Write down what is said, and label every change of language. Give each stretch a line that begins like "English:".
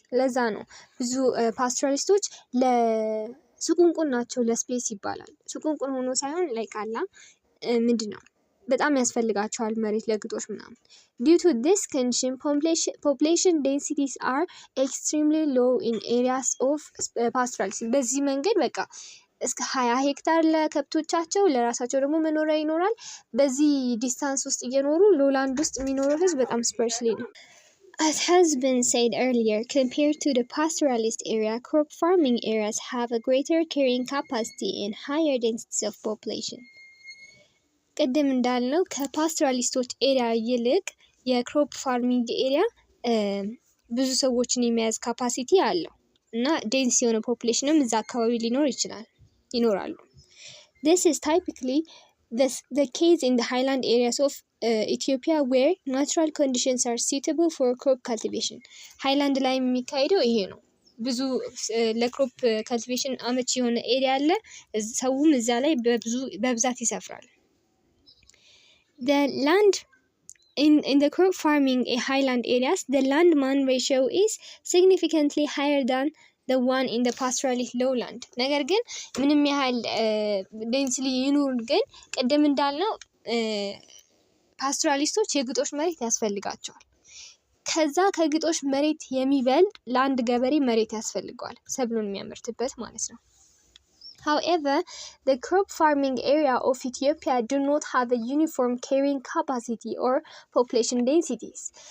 Amharic: ለዛ ነው ብዙ ፓስቶራሊስቶች ለሱቁንቁን ናቸው፣ ለስፔስ ይባላል። ሱቁንቁን ሆኖ ሳይሆን ላይክ አላ ምንድነው በጣም ያስፈልጋቸዋል መሬት ለግጦሽ ምናምን።
English: Due to this condition, population densities are extremely low in areas of pastoralism.
Amharic: በዚህ መንገድ በቃ እስከ 20 ሄክታር ለከብቶቻቸው ለራሳቸው ደግሞ መኖሪያ ይኖራል። በዚህ ዲስታንስ ውስጥ እየኖሩ ሎላንድ ውስጥ የሚኖረው ህዝብ በጣም ስፐርሽሊ ነው።
English: As has been said earlier, compared to the pastoralist area, crop farming areas have a greater carrying capacity and higher densities of population.
Amharic: ቅድም እንዳልነው ከፓስቶራሊስቶች ኤሪያ ይልቅ የክሮፕ ፋርሚንግ ኤሪያ ብዙ ሰዎችን የመያዝ ካፓሲቲ አለው እና ዴንስ የሆነ ፖፑሌሽንም እዛ አካባቢ ይኖራሉ።
English: This is typically the case in the highland areas of Ethiopia where natural conditions are suitable for crop cultivation.
Amharic: ሃይላንድ ላይ የሚካሄደው ይሄ ነው። ብዙ ለክሮፕ ካልቲቬሽን አመቺ የሆነ ኤሪያ አለ። ሰውም እዛ ላይ በብዛት ይሰፍራል።
English: The land in the crop farming highland areas, the land-man ratio is significantly higher than the one in the pastoralist lowland.
Amharic: ነገር ግን ምንም ያህል ዴንስሊ ይኑር ግን ቅድም እንዳልነው ፓስቶራሊስቶች የግጦሽ መሬት ያስፈልጋቸዋል። ከዛ ከግጦሽ መሬት የሚበልጥ ለአንድ ገበሬ መሬት ያስፈልገዋል ሰብሉን የሚያመርትበት ማለት ነው።
English: However, the crop farming area of Ethiopia do not have a uniform carrying capacity or population densities.